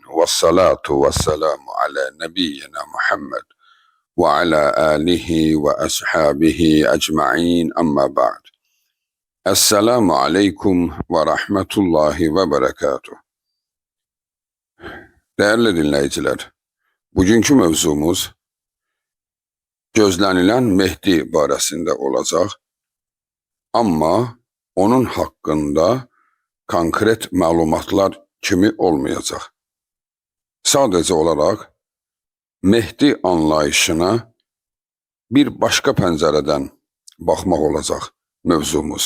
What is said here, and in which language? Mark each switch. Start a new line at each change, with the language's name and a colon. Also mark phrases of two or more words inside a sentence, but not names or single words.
Arabic: والصلاة والسلام على نبينا محمد وعلى آله وأصحابه أجمعين أما بعد. السلام عليكم ورحمة الله وبركاته.
Turkish: Değerli dinleyiciler,
Azerbaijani: bugünkü mövzumuz gözlənilən Mehdi barəsində olacaq, amma onun haqqında konkret məlumatlar kimi olmayacaq. Sadəcə olaraq Mehdi anlayışına bir başqa pəncərədən baxmaq olacaq mövzumuz.